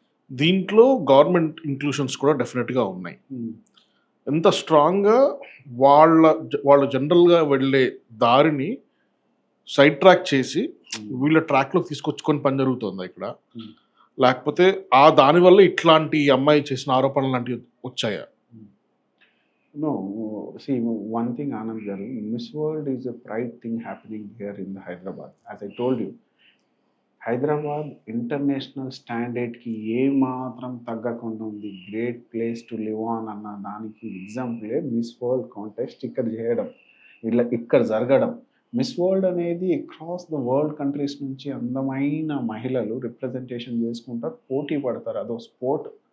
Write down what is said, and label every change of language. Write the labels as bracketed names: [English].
[Telugu] దీంట్లో గవర్నమెంట్ ఇంక్లూషన్స్ కూడా డెఫినెట్గా ఉన్నాయి. ఎంత స్ట్రాంగ్గా వాళ్ళ జనరల్గా వెళ్ళే దారిని సైడ్ ట్రాక్ చేసి వీళ్ళ ట్రాక్లో తీసుకొచ్చుకొని పని జరుగుతుంది ఇక్కడ. లేకపోతే దానివల్ల ఇట్లాంటి అమ్మాయి చేసిన ఆరోపణలు లాంటివి వచ్చాయా? [English] No, see, one thing, Anand garu, Miss World is a pride thing happening here in the Hyderabad. As I told you, [Telugu] Hyderabad international స్టాండర్డ్కి ఏమాత్రం తగ్గకుండా ఉంది. Great place to live on అన్న దానికి ఎగ్జాంపులే మిస్ వరల్డ్ కాంటెస్ట్ ఇక్కడ చేయడం, ఇక్కడ జరగడం. మిస్ వరల్డ్ అనేది అక్రాస్ ద వరల్డ్ కంట్రీస్ నుంచి అందమైన మహిళలు రిప్రజెంటేషన్ చేసుకుంటారు, పోటీ పడతారు. అదో స్పోర్ట్.